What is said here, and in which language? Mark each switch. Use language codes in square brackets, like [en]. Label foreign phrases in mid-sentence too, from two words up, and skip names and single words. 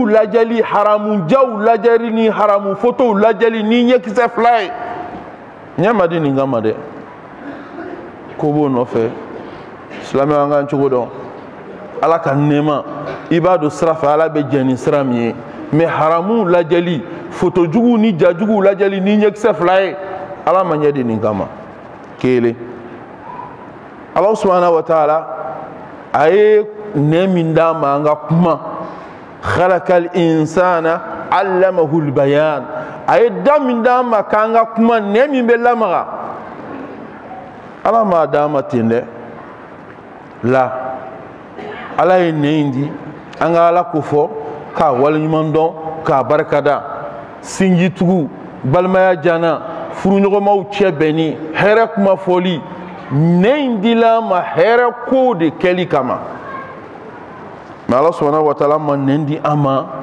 [bm] lajɛli haramujaw lajɛli ni haramu fotow lajɛli ni ɲɛkisɛ fila ye ɲɛ ma di nin kama dɛ ko b'o nɔfɛ silamɛw an k'an cogo dɔn ala ka nɛɛma i b'a don sira fɛ ala bɛ jɛn ni sira min ye mais haramu lajɛli fotojuguw ni jajuguw lajɛli ni ɲɛkisɛ fila ye ala ma ɲɛ di nin kama kelen ala [ar] سبحانه وتعالى [bm] a ye nɛ min d'a ma an ka kuma [ar] خلق الإنسان علمه البيان [bm] a ye da min d'a ma k'an ka kuma nɛ min bɛ lamaga ala m'a d'a ma ten dɛ la ala ye nɛ in di an ka ala ko fɔ k'a waleɲuman dɔn k'a barikada sinjitugu balimaya jana furuɲɔgɔnmaw cɛ bɛnni hɛrɛ kuma fɔli nɛ in dila ma hɛrɛ ko de kɛli kama mais ala [ar] سبحانه وتعالى [bm] ma nɛ di an ma